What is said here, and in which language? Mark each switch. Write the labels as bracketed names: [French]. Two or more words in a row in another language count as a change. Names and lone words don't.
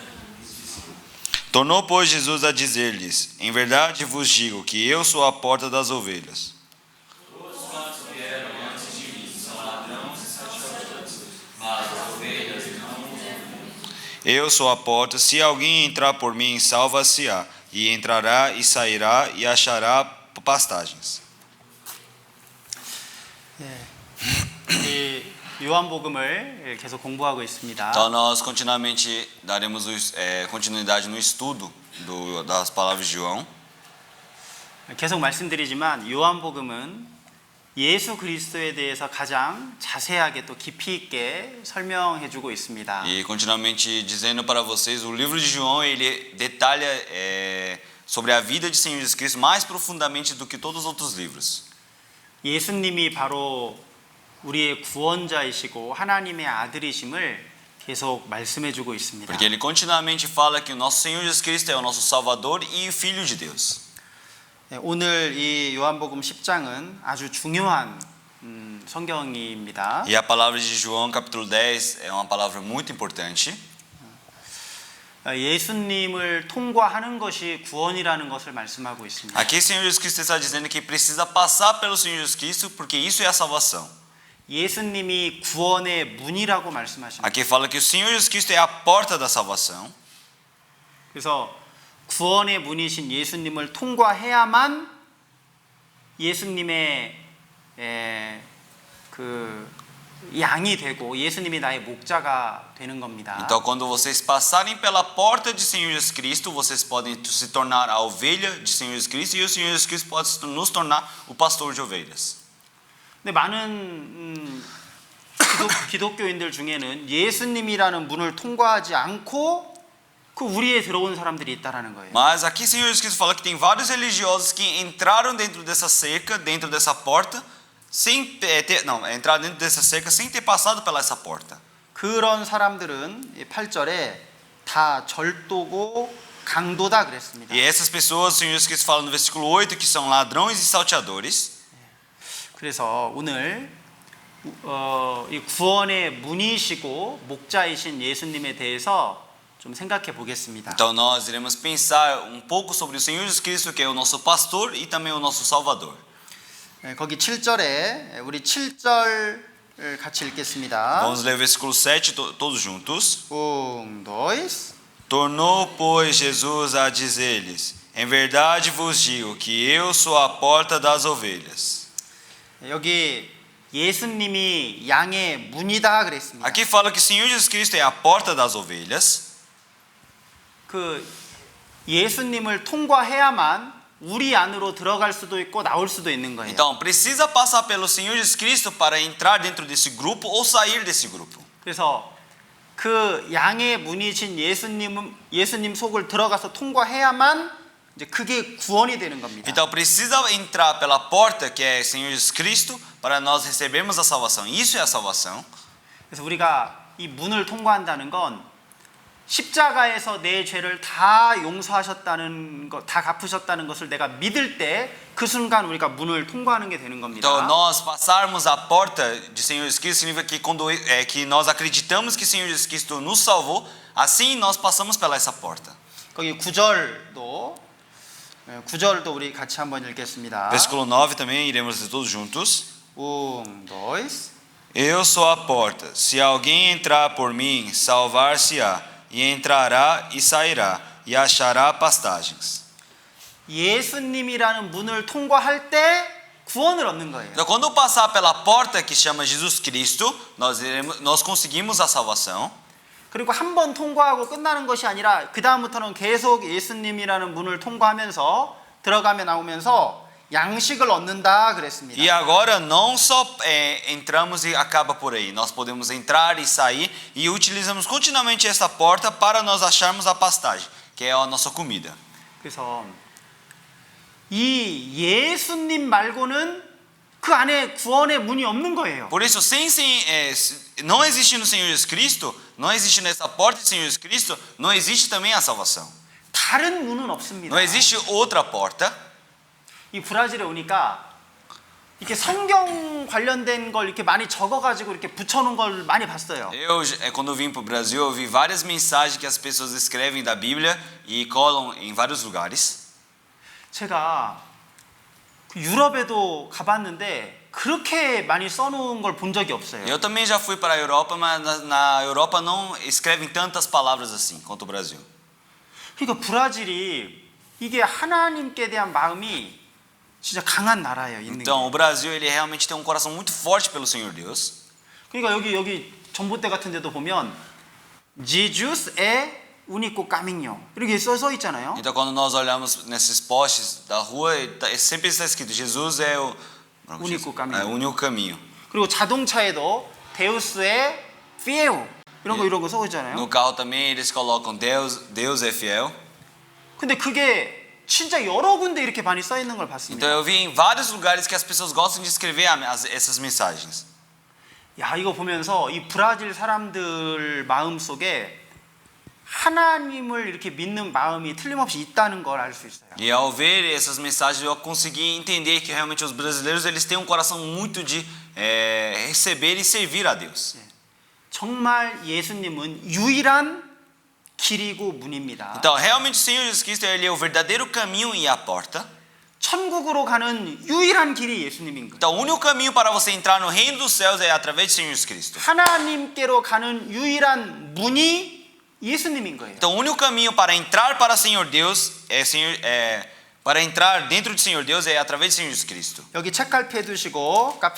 [Portuguese] Tornou, pois, Jesus a dizer-lhes: Em verdade vos digo que eu sou a porta das ovelhas. Todos quantos vieram antes de mim são ladrões e salteadores, mas as ovelhas não os ouviram. Eu sou a porta, se alguém entrar por mim, salva-se-á, e entrará e sairá e achará pastagens. [Korean] 이 요한복음을 계속 공부하고 있습니다. [Portuguese] Então nós continuamente daremos continuidade no estudo das palavras de João. [Korean] 계속 말씀드리지만 요한복음은 예수 그리스도에 대해서 가장 자세하게 또 깊이 있게 설명해 주고 있습니다. [Portuguese] E continuamente dizendo para vocês, o livro de João ele detalha sobre a vida de Senhor Jesus Cristo mais profundamente do que todos os outros livros. [Korean] 예수님이 바로 우리의 구원자이시고 하나님의 아들이심을 계속 말씀해 주고 있습니다. [Portuguese] Porque ele continuamente fala que o nosso Senhor Jesus Cristo é o nosso Salvador e Filho de Deus. [Korean] 오늘 이 요한복음 10장은 아주 중요한 성경입니다. [Portuguese] E a palavra de João capítulo 10 é uma palavra muito importante. [Korean] 예수님을 통과하는 것이 구원이라는 것을 말씀하고 있습니다. [Portuguese] Aqui o Senhor Jesus Cristo está dizendo que precisa passar pelo Senhor Jesus Cristo porque isso é a salvação. [Korean] 예수님이 구원의 문이라고 말씀하십니다. [Portuguese] Aqui fala que o Senhor Jesus Cristo é a porta da salvação. [Korean] 그래서 구원의 문이신 예수님을 통과해야만 예수님의 그 양이 되고 예수님이 나의 목자가 되는 겁니다. [Portuguese] Então, quando vocês passarem pela porta de Senhor Jesus Cristo, vocês podem se tornar a ovelha de Senhor Jesus Cristo e o Senhor Jesus Cristo pode nos tornar o pastor de ovelhas. [Korean] 근데 많은 기독교인들 중에는 예수님이라는 문을 통과하지 않고 그 우리에 들어온 사람들이 있다라는 거예요. [Portuguese] Mas aqui Senhor Jesus Cristo fala que tem vários religiosos que entraram dentro dessa cerca, dentro dessa porta, entrar dentro dessa cerca sem ter passado pela essa porta. [Korean] 그런 사람들은 8절에 다 절도고 강도다 그랬습니다. [Portuguese] E essas pessoas, o Senhor Jesus Cristo fala no versículo 8 que são ladrões e salteadores. [Korean] 그래서 오늘 이 구원의 문이시고 목자이신 예수님에 대해서 좀 생각해 보겠습니다. [Portuguese] Então nós iremos pensar um pouco sobre o Senhor Jesus Cristo, que é o nosso pastor e também o nosso salvador. [Korean] 거기 7절에 우리 7절 같이 읽겠습니다. [Portuguese] Vamos ler o versículo 7 todos juntos. 1, 2. Tornou, pois, Jesus a dizer-lhes: Em verdade vos digo que eu sou a porta das ovelhas. [Korean] 여기 예수님이 양의 문이다 그랬습니다. [Portuguese] Aqui fala que o Senhor Jesus Cristo é a porta das ovelhas. [Korean] 그 예수님을 통과해야만 우리 안으로 들어갈 수도 있고 나올 수도 있는 거예요. [Portuguese] Então, precisa passar pelo Senhor Jesus Cristo para entrar dentro desse grupo ou sair desse grupo. [Korean] 그래서 그 양의 문이신 예수님 속을 들어가서 통과해야만 이제 그게 구원이 되는 겁니다. [Portuguese] Então, precisa entrar pela porta que é Senhor Jesus Cristo para nós recebermos a salvação. Isso é a salvação. [Korean] 그래서 우리가 이 문을 통과한다는 건 십자가에서 내 죄를 다 용서하셨다는 것, 다 갚으셨다는 것을 내가 믿을 때 그 순간 우리가 문을 통과하는 게 되는 겁니다. [Portuguese] Então, nós passarmos a porta de Senhor Jesus Cristo significa que quando que nós acreditamos que Senhor Jesus Cristo nos salvou, assim nós passamos pela essa porta. [Korean] 거기 9절도 우리 같이 한번 읽겠습니다. [Portuguese] Versículo 9 também iremos ler todos juntos. 1, 2. Eu sou a porta. Se alguém entrar por mim, salvar-se-á, e entrará e sairá, e achará pastagens. [Korean] 예수님이라는 문을 통과할 때 구원을 얻는 거예요. [Portuguese] Então, quando passar pela porta que chama Jesus Cristo, nós conseguimos a salvação. [Korean] 그리고 한 번 통과하고 끝나는 것이 아니라 그 다음부터는 계속 예수님이라는 문을 통과하면서 들어가며 나오면서 양식을 얻는다 그랬습니다. [Portuguese] E agora não só entramos e acaba por aí. Nós podemos entrar e sair e utilizamos continuamente essa porta para nós acharmos a pastagem, que é a nossa comida. [Korean] 그래서 이 예수님 말고는 그 안에 구원의 문이 없는 거예요. [Portuguese] Por isso, não existe no Senhor Jesus Cristo, não existe nessa porta de Senhor Jesus Cristo, não existe também a salvação. [Korean] 다른 문은 없습니다. [Portuguese] Não existe outra porta. [Korean] 이 브라질에 오니까 이렇게 성경 관련된 걸 이렇게 많이 적어가지고 이렇게 붙여놓은 걸 많이 봤어요. [Portuguese] Quando eu vim para o Brasil, eu vi várias mensagens que as pessoas escrevem da Bíblia e colam em vários lugares. [Korean] 제가 유럽에도 가봤는데 그렇게 많이 써놓은 걸 본 적이 없어요. [Portuguese] Eu também já fui para a Europa, mas na Europa não escrevem tantas palavras assim quanto o Brasil. [Korean] 그러니까 브라질이 이게 하나님께 대한 마음이 진짜 강한 나라예요. 있는 [Portuguese] Então, o [Korean] 게. [Portuguese] Brasil ele realmente tem um coração muito forte pelo Senhor Deus. [Korean] 그러니까 여기 전봇대 같은 데도 보면 [Portuguese] Jesus é único caminho [Korean] 이렇게 써 있잖아요. [Portuguese] Então, quando nós olhamos nesses postes da rua, sempre está escrito Jesus é o único caminho. único caminho. [Korean] 그리고 자동차에도 [Portuguese] Deus é fiel [Korean] 이런 거 써 있잖아요. [Portuguese] No carro também eles colocam Deus é fiel. [Korean] 근데 그게 진짜 여러 군데 이렇게 많이 써 있는 걸 봤습니다. [Portuguese] Então eu vi em vários lugares que as pessoas gostam de escrever essas mensagens. [Korean] 야, 이거 보면서 이 브라질 사람들 마음 속에 하나님을 이렇게 믿는 마음이 틀림없이 있다는 걸 알 수 있어요. [Portuguese] E ao ver essas mensagens eu consegui entender que realmente os brasileiros eles têm um coração muito de receber e servir a Deus. [Korean] 정말 예수님은 유일한 길이고 문입니다. [Portuguese] Então realmente o Senhor Jesus Cristo ele é o verdadeiro caminho e a porta. [Korean] 천국으로 가는 유일한 길이 예수님인 거예요. [Portuguese] Então o único caminho para você entrar no reino dos céus é através de Senhor Jesus Cristo. [Korean] 하나님께로 가는 유일한 문이 예수님인 거예요. [Portuguese] Então o único caminho para entrar para o Senhor Deus para entrar dentro do Senhor Deus é através de Senhor Jesus Cristo.